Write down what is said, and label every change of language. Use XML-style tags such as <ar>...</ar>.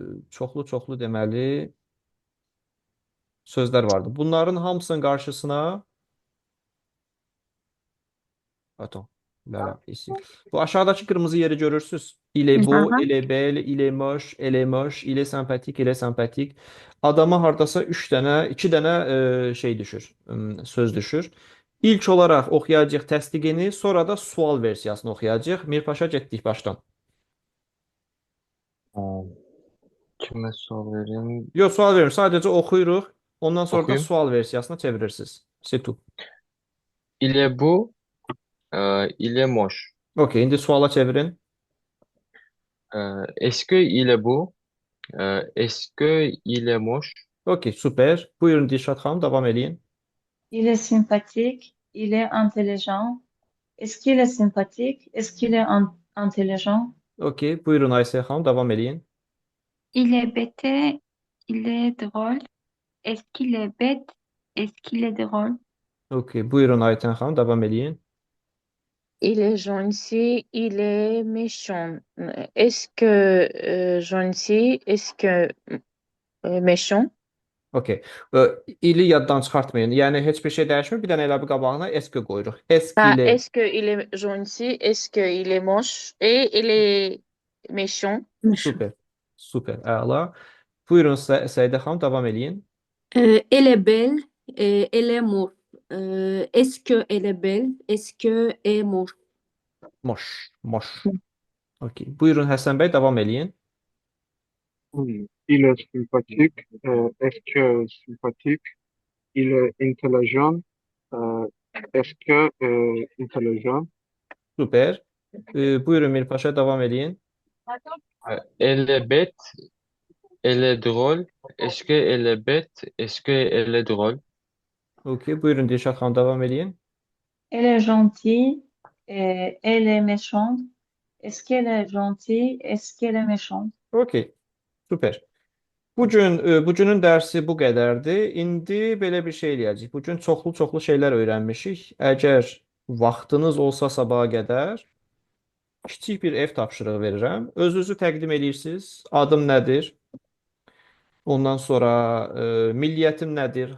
<az>Çoxlu deməli sözlər vardı. Bunların hamısının qarşısına</az> <fr>Attends. Là, ici.</fr> <az>Bu aşağıdakı kırmızı yeri görürsüz.</az> <fr>Il est beau, Aha. il est belle, il est moche, elle est moche, il est sympathique, elle est sympathique.</fr> <az>Adama hardasa 3 dənə, 2 dənə şey düşür, söz düşür. İlk olaraq oxuyacağıq təsdiqini, sonra da sual versiyasını oxuyacağıq. Mirpaşa getdik başdan. Kimə sual verim? Yox, sual verim, sadəcə oxuyuruq. Ondan sonra da Oxuyum. sual versiyasına çevirirsiniz.</az> <fr>C'est tout. Il est beau, il est moche.</fr> <az>Okey, indi suala çevirin.</az> <fr>Est-ce que il est beau? Est-ce que il est moche?</fr> <az>Okey, super. Buyurun Dilşad xanım, davam eləyin.</az> <fr>Il est sympathique, il est intelligent. Est-ce qu'il est sympathique? Est-ce qu'il est intelligent?</fr> <az>Okey, buyurun Aysə xanım, davam eləyin.</az> <fr>Il est bête, il est drôle. Est-ce qu'il est bête? Est-ce qu'il est drôle?</fr> <az>Okey, buyurun Ayten xanım, davam eləyin.</az> <fr>Il est gentil, il est méchant. Est-ce que gentil, est-ce que méchant?</fr> <az>Okey. İli yaddan çıxartmayın. Yəni heç bir şey dəyişmir. Bir dənə elə bir qabağına eski qoyuruq. Eski Ah, ilə</az> <fr>est-ce que il est gentil, est-ce que il est moche et il est méchant? Méchant.</fr> <az>super. Super. Əla. Buyurun Səidə xanım davam eləyin.</az> <fr>Elle est belle, elle est morte. Est-ce que elle est belle? Est-ce que elle est morte? Moş. Moş. Okey.</fr> <az>Buyurun Həsən bəy davam eləyin.</az> <fr>Il est sympathique. Est-ce que sympathique? Il est intelligent. Est-ce que intelligent?</fr> <az>Super. Buyurun Mirpaşa davam eləyin.</az> <fr>Elle est bête, elle est drôle. Est-ce que elle est bête? Est-ce que elle est drôle?</fr> <az>Okey. Buyurun Dilşad xanım davam eləyin.</az> <fr>Elle est gentille et elle est méchante. Est-ce qu'elle est gentille? Est-ce qu'elle est méchante?</fr> <az>Okey. Super. Bugünün dərsi bu qədərdir. İndi belə bir şey eləyəcəyik. Bugün çoxlu şeylər öyrənmişik. Əgər vaxtınız olsa sabaha qədər kiçik bir ev tapşırığı verirəm. Özünüzü təqdim edirsiniz. Adım nədir? Ondan sonra milliyyətim nədir?</az>